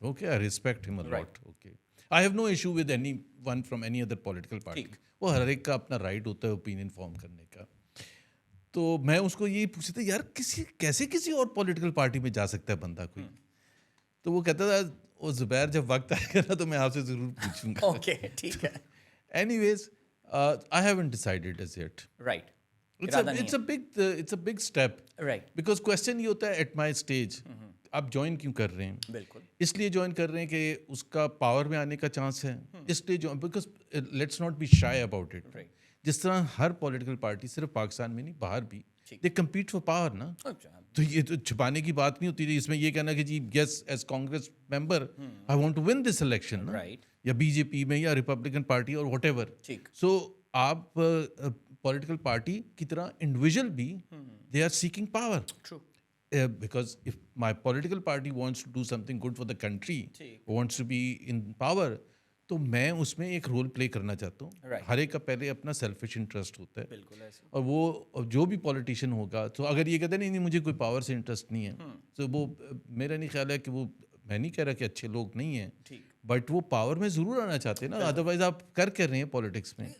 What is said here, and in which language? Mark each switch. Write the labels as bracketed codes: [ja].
[en] Okay, I respect him a lot. Okay, I have no issue with anyone from any other political party. [ur] وہ ہر ایک کا اپنا right ہوتا ہے اوپینین فارم کرنے کا. تو میں اس کو یہی پوچھتا یار کیسے کسی اور پولیٹیکل پارٹی میں جا سکتا ہے بندہ کوئی. تو وہ کہتا تھا وہ زبیر جب وقت آئے گا نا تو میں آپ سے ضرور پوچھوں گا. اوکے ٹھیک ہے. [en] Anyways I haven't decided as yet. Right. It's a big step. Right. Because question [ur] یہ ہوتا ہے [en] at my stage, [ur] آپ جوائن کیوں کر رہے ہیں؟ بالکل اس لیے جوائن کر رہے ہیں کہ اس کا پاور میں آنے کا چانس ہے. اس لیے [en] Because let's not be shy about it. [ur] جس طرح ہر پولیٹیکل پارٹی صرف پاکستان میں نہیں باہر بھی [en] they compete for power [ur] نا. تو یہ تو چھپانے کی بات نہیں ہوتی. اس میں یہ کہنا کہ جی [en] yes as Congress member I want to win this election [ur] نا, یا بی جے پی میں یا ریپبلکن پارٹی اور واٹ ایور. سو آپ پولیٹیکل پارٹی کی طرح انڈیویژل بھی [en] They are seeking power. Because if my political party wants to do something good for the country, wants to be in power, [ur] تو میں اس میں ایک رول پلے کرنا چاہتا ہوں. ہر ایک کا پہلے اپنا سیلفش انٹرسٹ ہوتا ہے, اور وہ جو بھی پولیٹیشین ہوگا تو اگر یہ کہتا ہے نہیں مجھے کوئی پاور سے انٹرسٹ نہیں ہے, تو وہ میرا نہیں خیال ہے کہ وہ, میں نہیں کہہ رہا کہ اچھے لوگ نہیں ہیں, بٹ وہ پاور میں ضرور آنا چاہتے ہیں نا, ادروائز آپ کر رہے ہیں پالیٹکس میں.